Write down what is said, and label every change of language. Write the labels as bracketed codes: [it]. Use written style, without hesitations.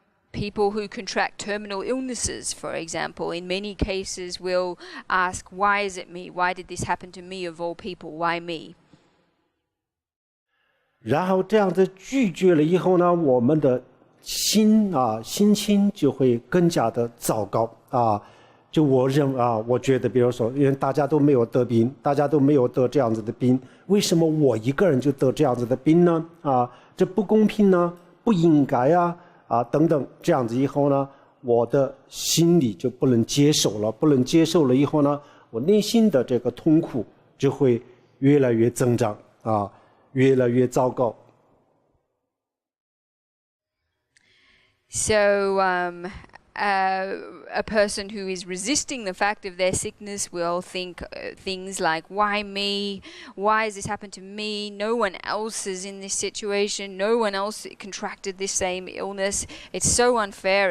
[en] People who contract terminal illnesses, for example, in many cases will ask, why is it me? Why did this happen to me of all people? Why me? [zh] 然后这样子拒绝了以后呢，我们的心情就会更加的糟糕就我觉得，比如说，因为大家都没有得病，大家都没有得这样子的病，为什么我一个人就得这样子的病呢？这不公平呢，不应该等等，这样子以后呢，我的心里就不能接受了，不能接受了以后呢，我内心的这个痛苦就会越来越增长越来越糟糕。 [en] So, a person who is resisting the fact of their sickness will think things like, why me? Why has this happened to me? No one else is in this situation. No one else contracted this same illness. It's so unfair.